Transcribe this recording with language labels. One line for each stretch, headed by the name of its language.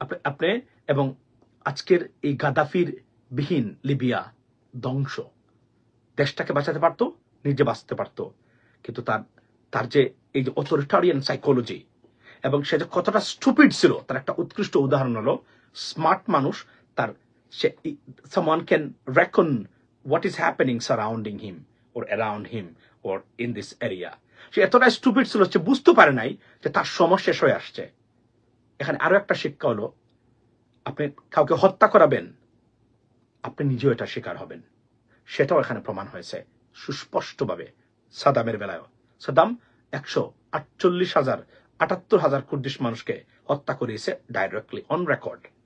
Bangla: আপনি এবং আজকের এই গাদ্দাফির বিহীন লিবিয়া ধ্বংস, দেশটাকে বাঁচাতে পারতো, নিজে বাঁচতে পারতো, কিন্তু তার যে এই যে অথরিটারিয়ান সাইকোলজি এবং সে যে কতটা স্টুপিড ছিল তার একটা উৎকৃষ্ট উদাহরণ হলো স্মার্ট মানুষ। তার সে
English: someone can reckon what is happening surrounding him or around him or in this area.
Bangla: সে এতটা স্টুপিড ছিল, সে বুঝতে পারে নাই যে তার সময় শেষ হয়ে আসছে। এখানে আরো একটা শিক্ষা হলো, আপনি কাউকে হত্যা করাবেন, আপনি নিজেও এটা শিকার হবেন। সেটাও এখানে প্রমাণ হয়েছে সুস্পষ্টভাবে। সাদামের বেলায়ও সাদাম 148,000 কুর্দিশ মানুষকে হত্যা করিয়েছে ডাইরেক্টলি অন রেকর্ড।